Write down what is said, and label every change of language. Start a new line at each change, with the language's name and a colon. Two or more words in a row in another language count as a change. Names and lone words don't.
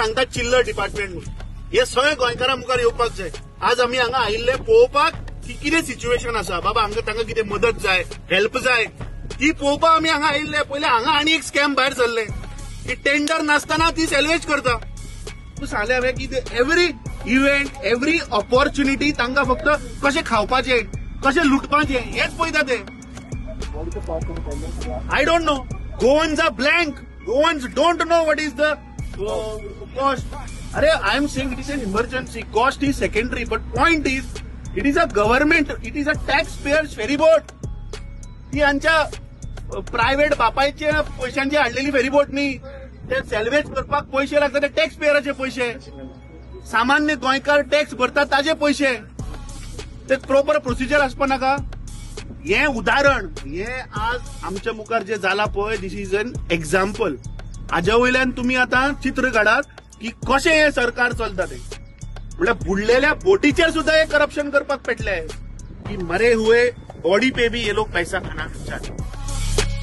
Konkani: सांगतात चिल्लर डिपार्टमेंट म्हणून हे सगळे गोंयकारां मुखार येवपाक जाय आज आम्ही हांगा आयिल्ले पळोवपाक की कितें सिच्युएशन आसा बाबा हांगा तांकां कितें मदत जाय हेल्प जाय ती पळोवपाक आमी हांगा आयिल्ले पयले हांगा आनी एक स्कॅम भायर सरले की टेंडर नासतना ती सॅल्वेज करता तूं सांगलें हांवें की
English: every event every opportunity
Konkani: तांकां फक्त कशें खावपाचें कशें लुटपाचें हेच पळयता ते
English: I don't know Goans are blank Goans don't know what is the cost अरे I am saying it is an emergency cost is secondary but point is it is a government it is a tax payers ferryboat
Konkani: ती हांच्या प्रायव्हेट बापायच्या पैशांची हाडलेली फेरीबोट न्ही ते सॅल्वेज करपाक पैसे लागता ते टॅक्स पेयराचे पैसे सामान्य गोंयकार टॅक्स भरता ताजे पैसे ते
English: proper procedure
Konkani: आसपा नाका हे उदाहरण हे आज आमच्या मुखार जे जाला पळय
English: this is an example
Konkani: हाज्या वयल्यान तुमी आतां चित्र काडात की कशें हे सरकार चलता ते म्हणजे बुडलेल्या बोटीचेर सुद्धा हे करप्शन करपाक पेटले की
Hindi: मरे हुए बॉडी पे भी ये लोग पैसा खाना चाहते